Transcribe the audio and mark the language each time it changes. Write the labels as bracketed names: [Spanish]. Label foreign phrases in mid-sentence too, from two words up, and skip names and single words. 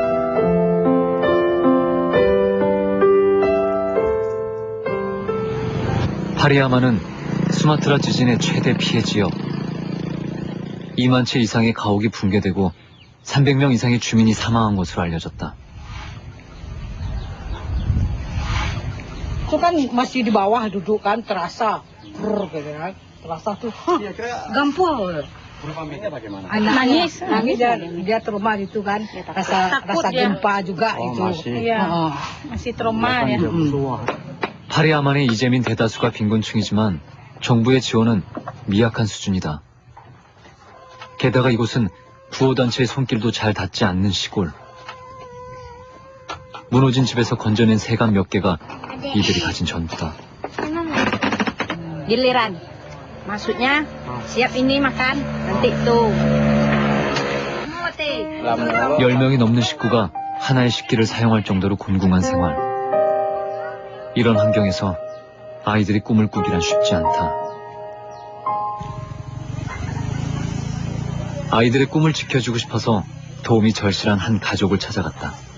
[Korean] 파리야마는 수마트라 지진의 최대 피해 지역. 2만 채 이상의 가옥이 붕괴되고 300명 이상의 주민이 사망한 것으로 알려졌다. [Indonesian] Itu kan masih di bawah duduk kan terasa, gitu kan, terasa tuh, gampang. Nangis dia trauma gitu kan, rasa gempa juga itu. masih trauma ya. [Korean] 파리야만의 이재민 대다수가 빈곤층이지만 정부의 지원은 미약한 수준이다. 게다가 이곳은 구호단체의 손길도 잘 닿지 않는 시골. 무너진 집에서 건져낸 새감 몇 개가 이들이 가진 전부다. [Indonesian] Giliran. Maksudnya siap ini makan, nanti tuh. [Korean] 10명이 넘는 식구가 하나의 식기를 사용할 정도로 곤궁한 생활. 이런 환경에서 아이들이 꿈을 꾸기란 쉽지 않다. 아이들의 꿈을 지켜주고 싶어서 도움이 절실한 한 가족을 찾아갔다.